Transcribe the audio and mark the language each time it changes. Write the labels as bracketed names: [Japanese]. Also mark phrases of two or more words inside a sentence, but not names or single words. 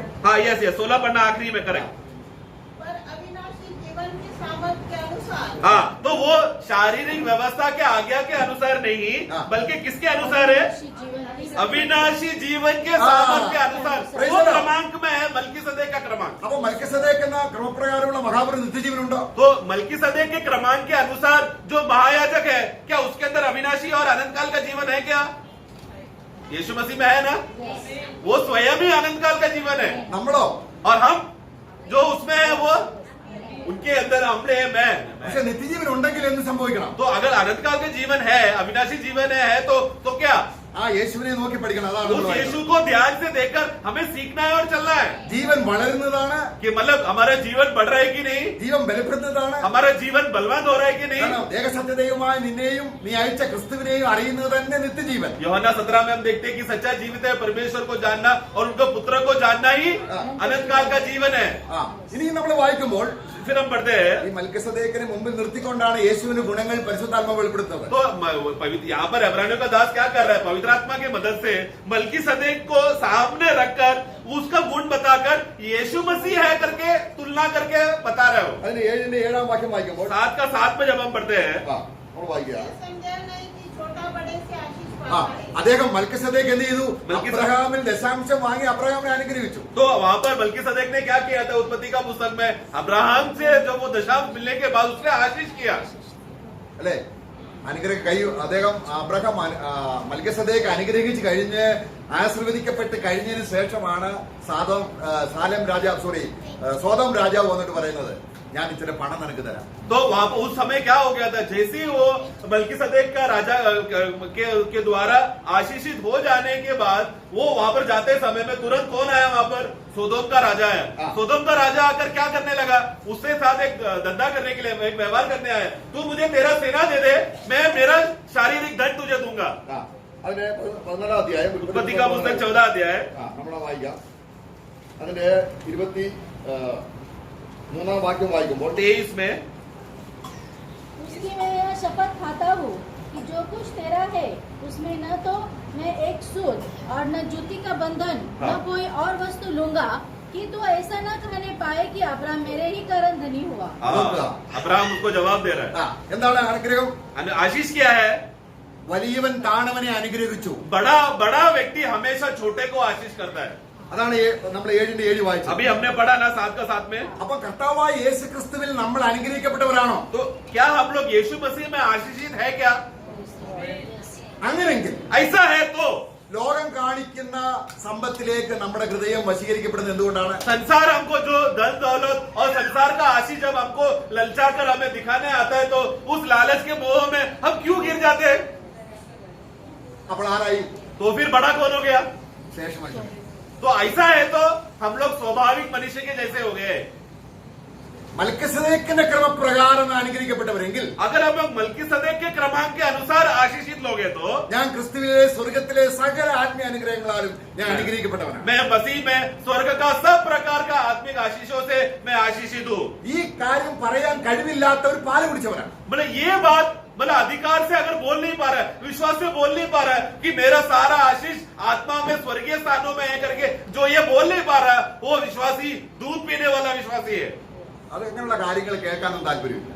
[Hindi] हाँ, यस 16 पढ़ना आखिरी में, करेक्ट। पर अविनाशी जीवन की सामर्थ के अनुसार, हाँ, तो वो शारीरिक व्यवस्था के आज्ञा के अनुसार नहीं, हाँ। बल्कि किसके अनुसार है? अविनाशी जीवन के हाँ। सामर्थ्य के अनुसार। [English] Praise [Hindi] वो [English] the Lord. [Hindi] क्रमांक में है मलकीसदेक का क्रमांक। [Malayalam] അപ്പൊ മൽക്കിസദേക്ക് എന്ന ക്രമപ്രകാരമുള്ള മഹാപുരോഹിതൻ നിത്യജീവനുണ്ടോ? [Hindi] तो मलकीसदेक के क्रमांक के अनुसार जो महायाजक है, क्या उसके अंदर अविनाशी और अनंत काल का जीवन है क्या? यीशु मसीह में है ना? वो स्वयं ही अनंत काल का जीवन है, [Malayalam] നമ്മളോ? [Hindi] और हम जो उसमें है वो उनके अंदर हमने है मैं। [Malayalam] പക്ഷെ നിത്യജീവൻ ഉണ്ടെങ്കിൽ എന്ത് സംഭവിക്കണം? [Hindi] तो अगर अनंत काल के जीवन है, अविनाशी जीवन है, तो क्या? [Malayalam] ആ യേശുവിനെ നോക്കി പഠിക്കണം. അതാണ് [Hindi] उस [Malayalam] നമ്മൾ [Hindi] यीशु [Malayalam] വായിക്കുന്നത്. [Hindi] को ध्यान से देखकर हमें सीखना है और चलना है [Malayalam] ജീവൻ വളരുന്നതാണ്, [Hindi] कि मतलब हमारा जीवन बढ़ रहा है कि नहीं, [Malayalam] ജീവൻ ബലപ്പെടുന്നതാണ്. [Hindi] हमारा जीवन बलवान हो रहा है कि नहीं। [Malayalam] കാരണം ഏകസത്യദൈവമായ നിന്നെയും നീ അയച്ച ക്രിസ്തുവിനെയും അറിയുന്നത് തന്നെ നിത്യജീവൻ. [Hindi] യോഹन्ना 17 में हम देखते हैं कि सच्चा जीवित है परमेश्वर को जानना और उनके पुत्र को जानना ही अनंत काल का जीवन है। [Malayalam] ഇനി നമ്മൾ വായിക്കുമ്പോൾ [Hindi] फिर हम पढ़ते हैं, [Malayalam] ഈ മൽക്കിസദേക്കിനെ മുമ്പിൽ നിർത്തിക്കൊണ്ടാണ് യേശുവിന്റെ ഗുണങ്ങൾ പരിശുദ്ധാത്മ വെളിപ്പെടുത്തുന്നത്. [Hindi] तो यहाँ पर इब्रानियों का दास क्या कर रहा है? पवित्र आत्मा की मदद से मलकीसदेक को सामने रखकर उसका गुण बताकर यीशु मसीह है करके तुलना करके बता रहे हो। [Malayalam] അതിന് 7:7 വാക്യം വായിക്കുമ്പോൾ [Hindi] 7 का 7 में जब हम पढ़ते हैं, [Malayalam] നമ്മൾ വായിക്കുക. [Hindi] ये समझा नहीं कि छोटा बड़े से आशीष [Malayalam] ആ അദ്ദേഹം മൽക്കിസദേക്ക് എന്ത് ചെയ്തു? മൽക്കിസദേക്ക് അബ്രഹാമിൽ ദശാംശം വാങ്ങി അബ്രഹാമിനെ അനുഗ്രഹിച്ചു. [Hindi] तो वहां पर मलकीसदेक ने क्या किया था? उत्पत्ति का पुस्तक में अब्राहम से जब वो दशांश मिलने के बाद उसने आशीष किया, [Malayalam] അല്ലെ? അദ്ദേഹം അബ്രഹാം മൽക്കിസദേക്ക് അനുഗ്രഹിച്ച് കഴിഞ്ഞ് ആശീർവദിക്കപ്പെട്ട് കഴിഞ്ഞതിന് ശേഷമാണ് സോതം രാജാവ് വന്നിട്ട് പറയുന്നത്, ഞാൻ ഇച്ചിരി പണം നിനക്ക് തരാം. [Hindi] तो वहां पर उस समय क्या हो गया था? जैसे ही वो मलकीसदेक का राजा के द्वारा आशीषित हो जाने के बाद वो वहां पर जाते समय में तुरंत कौन आया? वहां पर सोदोम का राजा आया। सोदोम का राजा आकर क्या करने लगा? उससे साथ एक धंधा करने के लिए, एक व्यवहार करने आया। तू मुझे तेरा सेना दे दे, मैं मेरा शारीरिक धन तुझे दूंगा। [Malayalam] അതിന്റെ 14 അധ്യായം [Hindi] उत्पत्ति का पुस्तक 14 अध्याय [Malayalam] നമ്മളെ വായിക്കാം. അതിന്റെ 23 വാക്യം വായിക്കുമ്പോൾ [Hindi] 23 में उसकी मैं यह शपथ खाता हूँ कि जो कुछ तेरा है उसमें न तो मैं एक सूद और न जूती का बंधन न कोई और वस्तु लूंगा, कि तू ऐसा न कहने पाए कि अब्राहम मेरे ही कारण धनी हुआ। अब्राहम उसको जवाब दे रहा है। [Malayalam] എന്താണ് അനുഗ്രഹം? [Hindi] आशीष क्या है? [Malayalam] വലിയവൻ താണവനെ അനുഗ്രഹിച്ചു. [Hindi] बड़ा व्यक्ति हमेशा छोटे को आशीष करता है। [Malayalam] അതാണ് നമ്മൾ 7:7 വായിച്ചത്. [Hindi] अभी हमने पढ़ा ना 7 का 7 में। [Malayalam] അപ്പൊ കർത്താവായ യേശു ക്രിസ്തുവിൽ നമ്മൾ അനുഗ്രഹിക്കപ്പെട്ടവരാണോ? [Hindi] तो क्या हम लोग यीशु मसीह में आशीषित है क्या? [Malayalam] അങ്ങനെങ്കിൽ [Hindi] ऐसा है तो [Malayalam] ലോകം കാണിക്കുന്ന സമ്പത്തിലേക്ക് നമ്മുടെ ഹൃദയം വശീകരിക്കപ്പെടുന്നത് എന്തുകൊണ്ടാണ്? [Hindi] संसार हमको जो धन दौलत और संसार का आशीष जब हमको ललचा कर हमें दिखाने आता है तो उस लालच के मोह में हम क्यों गिर जाते हैं? [Malayalam] അപ്പോൾ ആരായി? [Hindi] तो फिर बड़ा कौन हो गया? [Malayalam] ശേഷം മനുഷ്യൻ. [Hindi] तो ऐसा है तो हम लोग स्वाभाविक मनुष्य के जैसे हो गए। [Malayalam] മൽക്കിസദേക്കിന്റെ ക്രമപ്രകാരം അനുഗ്രഹിക്കപ്പെട്ടവരെങ്കിൽ, [Hindi] अगर हम लोग मलकीसदेक के क्रमांक के अनुसार आशीषित लोग हैं तो [Malayalam] ഞാൻ ക്രിസ്തുവിലെ സ്വർഗത്തിലെ സകല ആത്മീയ അനുഗ്രഹങ്ങളാലും ഞാൻ അനുഗ്രഹിക്കപ്പെട്ടവനാണ്. [Hindi] मैं मसीह में स्वर्ग का सब प्रकार का आत्मिक आशीषों से मैं आशीषित हूँ। [Malayalam] ഈ കാര്യം പറയാൻ കഴിവില്ലാത്തവർ പാല് കുടിച്ചവരാണ്. [Hindi] मतलब ये बात मतलब अधिकार से अगर बोल नहीं पा रहा है, विश्वास से बोल नहीं पा रहा है कि मेरा सारा आशीष आत्मा में स्वर्गीय स्थानों में है करके जो ये बोल नहीं पा रहा है वो विश्वासी दूध पीने वाला विश्वासी है। [Malayalam] അത് ഇങ്ങനെയുള്ള കാര്യങ്ങൾ കേൾക്കാനും താല്പര്യമില്ല.